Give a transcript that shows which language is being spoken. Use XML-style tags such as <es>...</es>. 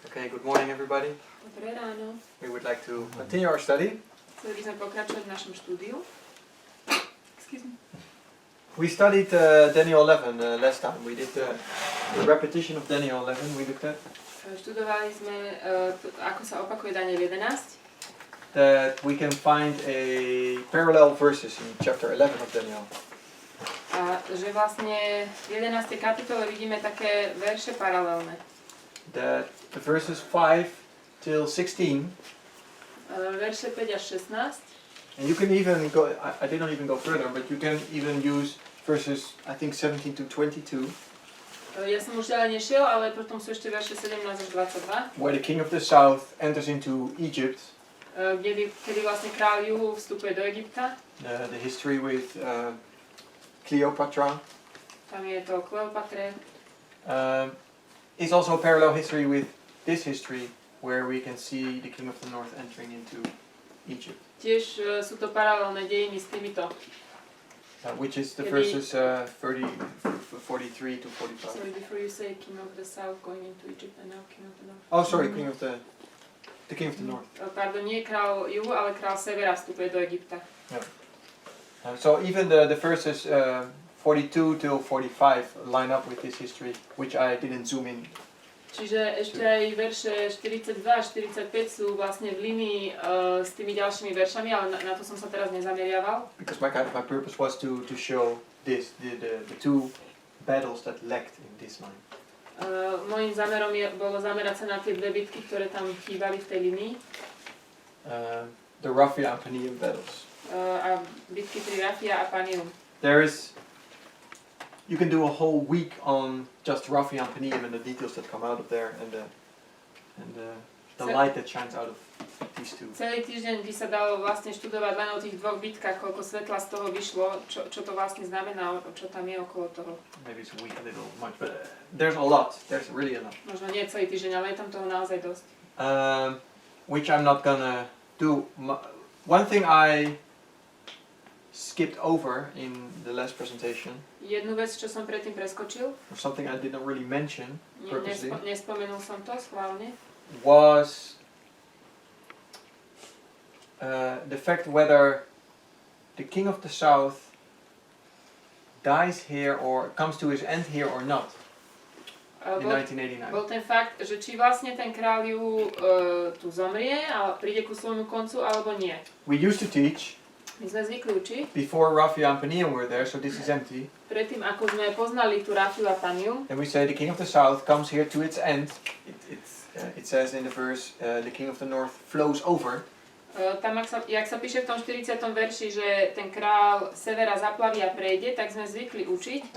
<en>Okay, good morning everybody.</en> <sk>Dobré ráno.</sk> <en>We would like to continue our study.</en> <sk>Chceli by sme pokračovať v našom štúdiu.</sk> <en>Excuse me. We studied Daniel 11 last time. We did the repetition of Daniel 11. We looked at</en> <sk>Študovali sme, ako sa opakuje Daniel 11.</sk> <en>that we can find a parallel verses in chapter 11 of Daniel.</en> <sk>A že vlastne v 11. kapitole vidíme také verše paralelné.</sk> <en>That the verses 5 till 16.</en> <sk>Verše 5 až 16.</sk> <en>And you can even go, I did not even go further, but you can even use verses, I think 17 to 22.</en> <sk>Ja som už ďalej nešiel, ale potom sú ešte verše 17 až 22.</sk> <en>Where the king of the south enters into Egypt.</en> <sk>Kedy vlastne kráľ juhu vstupuje do Egypta.</sk> <en>The history with Cleopatra.</en> <sk>Tam je to Kleopatre.</sk> <en>Is also a parallel history with this history, where we can see the king of the north entering into Egypt.</en> <sk>Tiež sú to paralelné dejiny s týmito.</sk> <en>Which is the verses 43 to 45. Sorry, before you say king of the south going into Egypt and now king of the north. Oh, sorry, king of the king of the north.</en> <sk>Pardon, nie kráľ juhu, ale kráľ severa vstupuje do Egypta.</sk> <en>Yeah. So even the verses 42 till 45 line up with this history, which I didn't zoom in.</en> <sk>Čiže ešte aj verše 42 a 45 sú vlastne v línii s tými ďalšími veršami, ale na to som sa teraz nezameriaval.</sk> <en>Because my purpose was to show this the two battles that lacked in this line.</en> <sk>Mojím zámerom bolo zamerať sa na tie dve bitky, ktoré tam chýbali v tej línii.</sk> <en>The Raphia and Panium battles.</en> <sk>A bitky pri Rafia a Panium.</sk> <en>You can do a whole week on just Raphia and Panium and the details that come out of there and the light that shines out of these two.</en> <sk>Celý týždeň by sa dalo vlastne študovať len o tých dvoch bitkách, koľko svetla z toho vyšlo, čo to vlastne znamená, čo tam je okolo toho.</sk> <en>Maybe it's a week a little much, but there's a lot. There's really a lot.</en> <sk>Možno nie celý týždeň, ale je tam toho naozaj dosť.</sk> <en>Which I'm not gonna do. One thing I skipped over in the last presentation.</en> <sk>Jednu vec, čo som predtým preskočil.</sk> <en>Or something I did not really mention purposely.</en> <sk>Nespomenul som to schválne.</sk> <en>Was the fact whether the king of the south dies here or comes to his end here or not in 1989.</en> <sk>Bol ten fakt, že či vlastne ten kráľ juhu tu zomrie a príde ku svojmu koncu alebo nie.</sk> <en>We used to teach.</en> <sk>My sme zvykli učiť.</sk> <en>Before Raphia and Panium were there, so this is empty.</en> <sk>Predtým, ako sme poznali tú Rafiu a Panium.</sk> <en>And we say the king of the south comes here to its end. It says in the verse, the king of the north flows over.</en> <sk>Tam, jak sa píše v tom 40. verši, že ten král severa zaplaví a prejde, tak sme zvykli učiť.</sk>